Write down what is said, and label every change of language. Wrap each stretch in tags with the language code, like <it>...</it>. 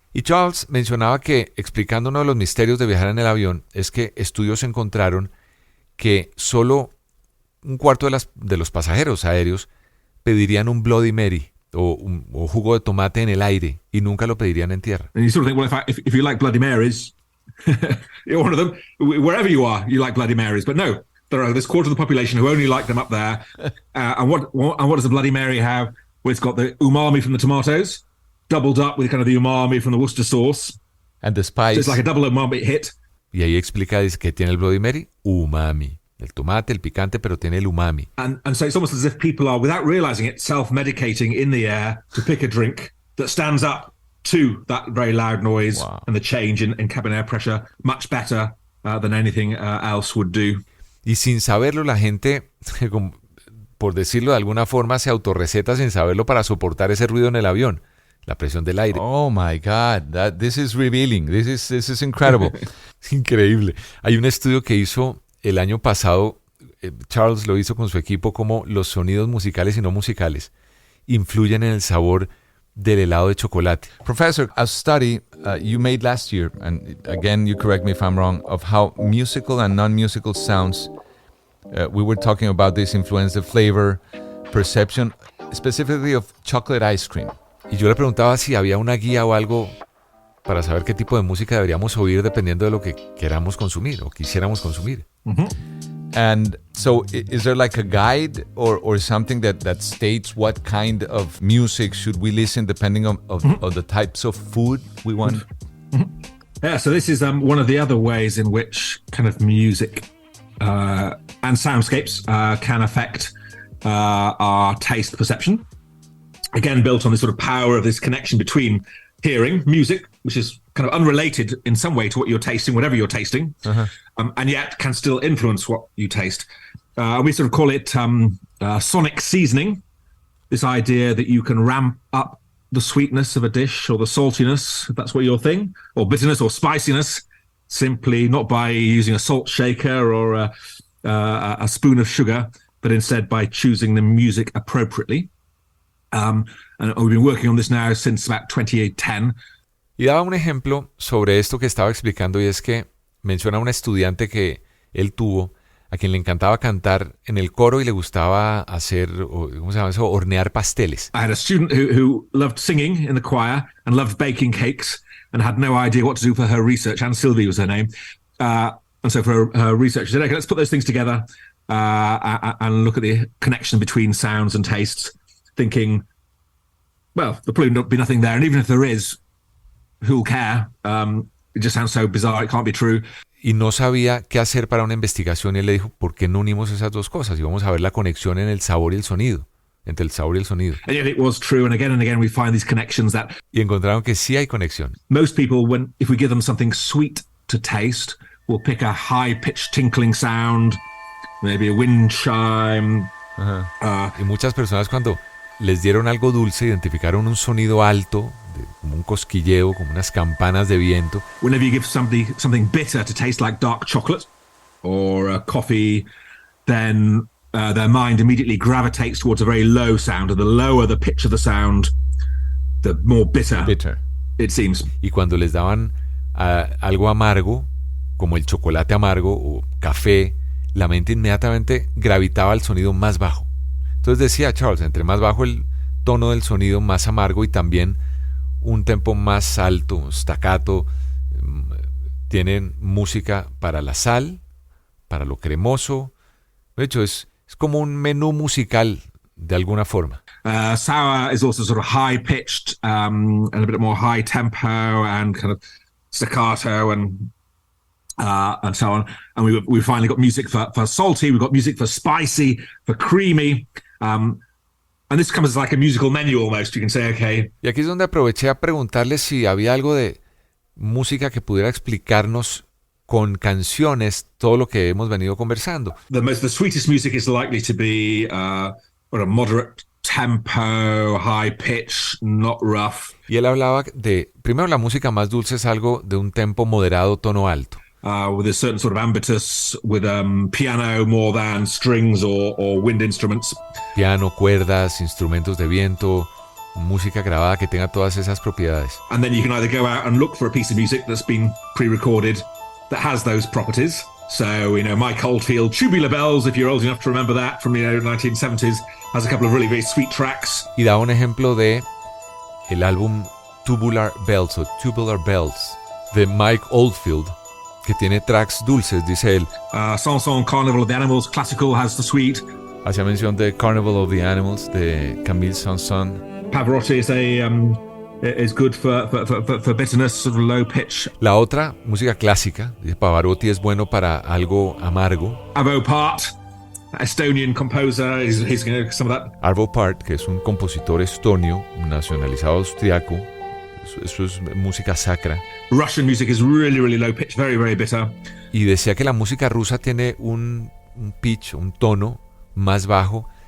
<es>Y Charles mencionaba que, explicando uno de los misterios de viajar en el avión, es que estudios encontraron que solo un cuarto de los pasajeros aéreos pedirían un Bloody Mary o jugo de tomate en el aire y nunca lo pedirían en tierra.</es> <en>And you sort of think, well, if you like Bloody Marys, you're one of them. Wherever you are, you like Bloody Marys. But no, there are this quarter of the population who only like them up there. And what does a Bloody Mary have? Well, it's got the umami from the tomatoes, doubled up with kind of the umami from the Worcester sauce. And the spice. So it's like a double umami hit.</en> <es>Y ahí explica, dice, que tiene el Bloody Mary, umami. El tomate, el picante, pero tiene el umami.</es> <en>And so it's almost as if people are, without realizing it, self-medicating in the air to pick a drink that stands up to that very loud noise. Wow. And the change in cabin air pressure much better than anything else would do.</en> <es>Y sin saberlo, la gente, por decirlo de alguna forma, se autorreceta sin saberlo para soportar ese ruido en el avión, la presión del aire.</es> <en>Oh my God, this is revealing. This is incredible.</en> <es>Increíble. Hay un estudio que hizo el año pasado, Charles lo hizo con su equipo, como los sonidos musicales y no musicales influyen en el sabor del helado de chocolate.</es> <en>Professor, a study you made last year, and again, you correct me if I'm wrong, of how musical and non-musical sounds, we were talking about this influence the flavor, perception, specifically of chocolate ice cream.</en> <es>Y yo le preguntaba si había una guía o algo para saber qué tipo de música deberíamos oír dependiendo de lo que queramos consumir o quisiéramos consumir. Mm-hmm.</es> <en>And so is there like a guide or something that states what kind of music should we listen depending on the types of food we want? Mm-hmm. Yeah, so this is one of the other ways in which kind of music and soundscapes can affect our taste perception. Again, built on this sort of power of this connection between hearing, music, which is kind of unrelated in some way to what you're tasting, whatever you're tasting, and yet can still influence what you taste. We sort of call it sonic seasoning, this idea that you can ramp up the sweetness of a dish or the saltiness, if that's what your thing, or bitterness or spiciness, simply not by using a salt shaker or a spoon of sugar, but instead by choosing the music appropriately. And we've been working on this now since about 2010.</en> <es>Y daba un ejemplo sobre esto que estaba explicando, y es que menciona a un estudiante que él tuvo, a quien le encantaba cantar en el coro y le gustaba hacer, ¿cómo se llama eso? Hornear pasteles.</es> <en>I had a student who loved singing in the choir and loved baking cakes and had no idea what to do for her research. Anne Sylvie was her name. And so for her research, she said, okay, let's put those things together and look at the connection between sounds and tastes. Thinking, well, there'll probably not be nothing there. And even if there is, who'll care? It just sounds so bizarre, it can't be true.</en> <es>Y no sabía qué hacer para una investigación, y él le dijo, ¿por qué no unimos esas dos cosas? Y vamos a ver la conexión en el sabor y el sonido, entre el sabor y el sonido.</es> <en>And yet it was true, and again we find these connections that...</en> <es>Y encontraron que sí hay conexión.</es> <en>Most people, if we give them something sweet to taste, will pick a high-pitched tinkling sound, maybe a wind chime.</en> <es>Y muchas personas, cuando les dieron algo dulce, identificaron un sonido alto, como un cosquilleo, como unas campanas de viento.</es> <en>Whenever you give somebody something bitter to taste like dark chocolate or a coffee, then their mind immediately gravitates towards a very low sound, and the lower the pitch of the sound, the more bitter it seems.</en> <es>Y cuando les daban algo amargo, como el chocolate amargo o café, la mente inmediatamente gravitaba al sonido más bajo. Entonces decía Charles, entre más bajo el tono del sonido, más amargo, y también un tempo más alto, staccato. Tienen música para la sal, para lo cremoso. De hecho, es como un menú musical de alguna forma.</es> <en>Sour is also sort of high-pitched and a bit more high tempo and kind of staccato and so on. And we finally got music for salty. We've got music for spicy, for creamy. And this comes as like a musical menu almost. You can say, okay.</en> <es>Y aquí es donde aproveché a preguntarles si había algo de música que pudiera explicarnos con canciones todo lo que hemos venido conversando.</es> <en>The sweetest music is likely to be a moderate tempo, high pitch, not rough.</en> <es>Y él hablaba de, primero, la música más dulce es algo de un tempo moderado, tono alto.</es> <en>With a certain sort of ambitus, with piano more than strings or wind instruments.</en> <es>Piano, cuerdas, instrumentos de viento, música grabada que tenga todas esas propiedades.</es> <en>And then you can either go out and look for a piece of music that's been pre-recorded that has those properties. So, Mike Oldfield, Tubular Bells, if you're old enough to remember that from, 1970s, has a couple of really, very sweet tracks.</en> <es>Y da un ejemplo de el álbum Tubular Bells o Tubular Bells de Mike Oldfield, que tiene tracks dulces, dice él.</es> <en>Sanson, Carnival of the Animals, classical, has the sweet.</en> <es>Hacía mención de Carnival of the Animals de Camille Saint-Saëns.</es> <en>Pavarotti is good for bitterness, sort of low pitch.</en> <es>La otra, música clásica, dice Pavarotti, es bueno para algo amargo.</es> <en>Arvo Pärt, Estonian composer, he's some of that.</en> <es>Arvo Pärt, que es un compositor estonio, nacionalizado austriaco, eso es música sacra.</es> <en>Russian music is really, really low pitch, very, very bitter.</en> <es>Y decía que la música rusa tiene un pitch, un tono más bajo.</es>